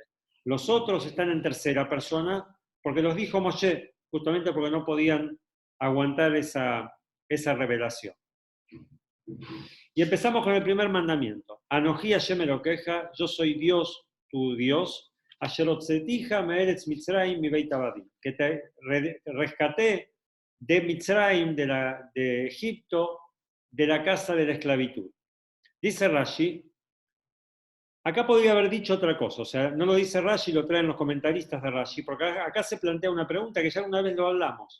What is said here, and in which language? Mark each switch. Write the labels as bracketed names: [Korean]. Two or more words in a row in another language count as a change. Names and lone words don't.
[Spanish] Los otros están en tercera persona, porque los dijo Moshe, justamente porque no podían aguantar esa revelación. Y empezamos con el primer mandamiento. [Hebrew] אנכי השם אלקיך, [Spanish] yo soy Dios, tu Dios, [Hebrew] אשר הוצאתיך מארץ מצרים מבית עבדים, [Spanish] que te rescaté de Mitzrayim, de Egipto, de la casa de la esclavitud. Dice Rashi, acá podría haber dicho otra cosa, o sea, no lo dice Rashi, lo traen los comentaristas de Rashi, porque acá se plantea una pregunta que ya una vez lo hablamos.